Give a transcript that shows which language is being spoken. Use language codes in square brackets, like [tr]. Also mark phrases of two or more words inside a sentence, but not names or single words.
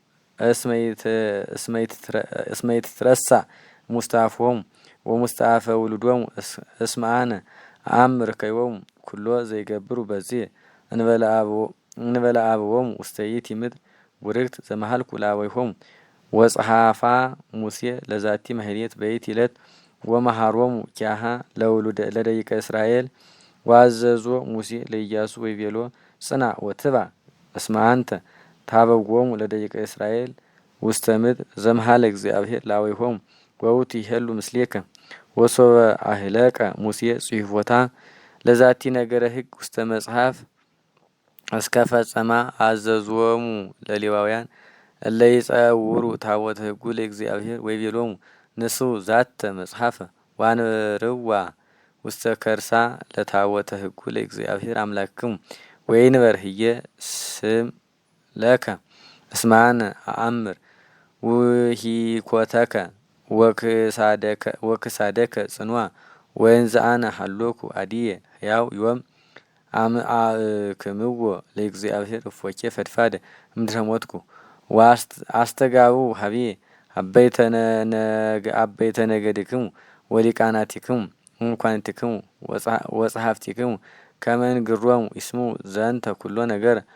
[gez] እስመ ይትትረሳዕ እሙስተ አፍሆሙ ወሙስተ አፈ ውሉዶሙ እስመ አነ አእምር ከይቦሙ ኩሎ ዘይገብሩ በዝየ እንበለ እንበለ አብዎሙ ውስተ ይእቲ ምድር ቡርክት ዘመሃልኩ ለአበዊሆሙ ወጸሐፋ ሙሴ ለዛቲ ማህሌት በይእቲ ዕለት ወመሃሮሙ ኪያሃ ለደቂቀ እስራኤል ዋዘዞ ሙሴ ለኢያሱ ወይቤሎ ጽና ወትባ እስመ አንተ ታበዎሙ ለደቂቀ እስራኤል ውስተ ምድር ዘመሃለ እግዚአብሔር ለአበዊሆሙ ወውእቱ ይሄሉ ምስሌከ ወሶበ አህለቀ ሙሴ ጽሕፎታ ለዛቲ ነገረ ሕግ ውስተ መጽሐፍ እስከ ፈጸማ አዘዞሙ ለሌዋውያን እለ ይጸውሩ ታቦተ ሕጉ ለእግዚአብሔር ወይቤሎሙ ንስኡ ዛተ መጽሐፈ ዋንብርዋ ውስተ ከርሳ ለታቦተ ሕጉ ለእግዚአብሔር አምላክክሙ ወይንበር ህየ ስም ለከ እስመ አነ አአምር ውሂኮተከ ወክሳደከ ጽኑዓ ወእንዘ አነ ሀሎኩ አድየ ሕያው ዮም አምአክምዎ ለእግዚአብሔር እፎኬ ፈድፋደ እምድረ ሞትኩ አስተጋቡ ሀብዬ አበይተ ነገድክሙ ወሊቃናቲክሙ እንኳንቲክሙ ወጸሐፍቲክሙ ከመ ንግሮሙ ይስሙ ዘንተ ኩሎ ነገር